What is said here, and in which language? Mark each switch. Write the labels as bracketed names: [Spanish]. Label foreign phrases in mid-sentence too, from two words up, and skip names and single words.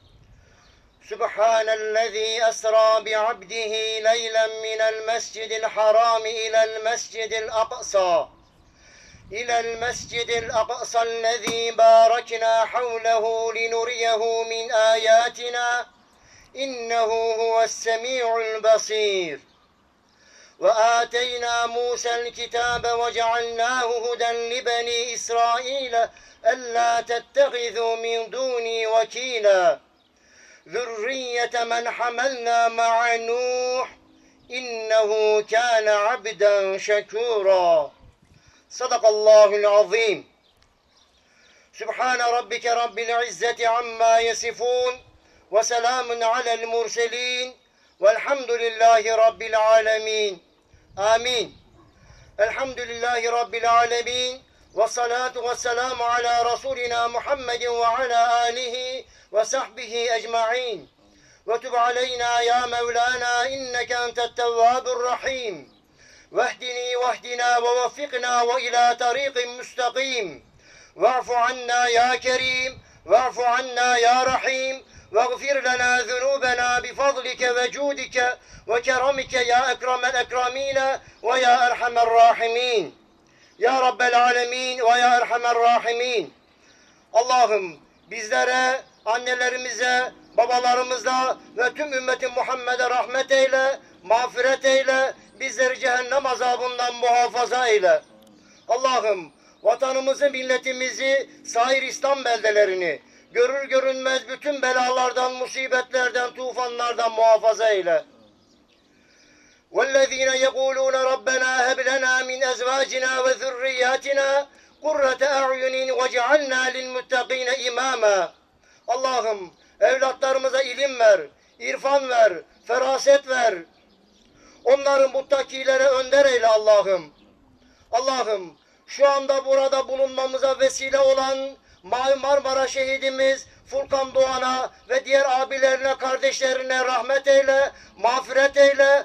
[Arabic] سبحان الذي أسرى بعبده ليلا من المسجد الحرام إلى المسجد الأقصى. إلى المسجد الأقصى الذي باركنا حوله لنريه من آياتنا. إنه هو السميع البصير. وآتينا موسى الكتاب وجعلناه هدى لبني إسرائيل ألا تتخذوا من دوني وكيلا ذرية من حملنا مع نوح إنه كان عبدا شكورا صدق الله العظيم سبحان ربك رب العزة عما يصفون وسلام على المرسلين والحمد لله رب العالمين آمين. الحمد لله رب العالمين. والصلاة والسلام على رسولنا محمد وعلى آله وصحبه أجمعين. وتب علينا يا مولانا إنك أنت التواب الرحيم. واهدني واهدنا ووفقنا وإلى طريق مستقيم. واعف عنا يا كريم. واعف عنا يا رحيم. واغفر لنا ذنوبنا بفضلك وجودك وكرمك يا أكرم الأكرمين ويا أرحم الراحمين يا رب العالمين ويا أرحم الراحمين. [Turkish] Allah'ım bizlere, annelerimize, babalarımıza ve tüm ümmeti Muhammed'e rahmet eyle, mağfiret eyle, bizleri cehennem azabından muhafaza eyle. Allah'ım vatanımızı, milletimizi, sair İslam beldelerini, görür görünmez bütün belalardan, musibetlerden, tufanlardan muhafaza eyle. [Arabic] وَالَّذ۪ينَ يَقُولُونَ رَبَّنَا هَبْ لَنَا مِنْ أَزْوَاجِنَا وَذُرِّيَّاتِنَا قُرَّةَ أَعْيُنٍ وَجَعَلْنَا لِلْمُتَّقِينَ إِمَامًا. [Turkish] Allah'ım evlatlarımıza ilim ver, irfan ver, feraset ver. Onları muttakilere önder eyle Allah'ım. Allah'ım şu anda burada bulunmamıza vesile olan Mavi Marmara şehidimiz Furkan Doğan'a ve diğer abilerine, kardeşlerine rahmet eyle, mağfiret eyle.